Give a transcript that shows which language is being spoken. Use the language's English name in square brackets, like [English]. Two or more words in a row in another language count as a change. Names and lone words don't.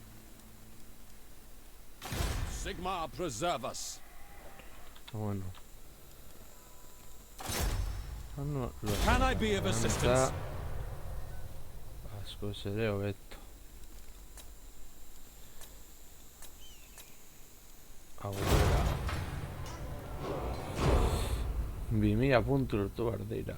[English] Sigmar preserve us. [Basque] Bueno. [English] Can I be of assistance? [Basque] Askoz ere hobeto. Aurrera. 2000 puntu lortu behar dira.